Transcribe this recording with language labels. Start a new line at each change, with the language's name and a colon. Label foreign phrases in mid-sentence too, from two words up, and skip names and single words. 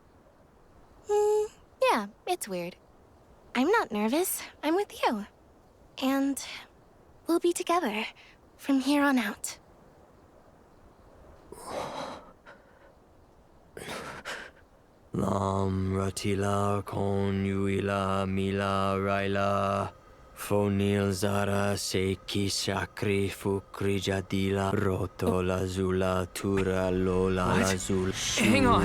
English: Yeah, it's weird. I'm not nervous. I'm with you. And we'll be together from here on out. Lam ratila kon yuila mila raila fonil zara seki sakri fukri jadila roto lazula tura lola What? lazul Hang on.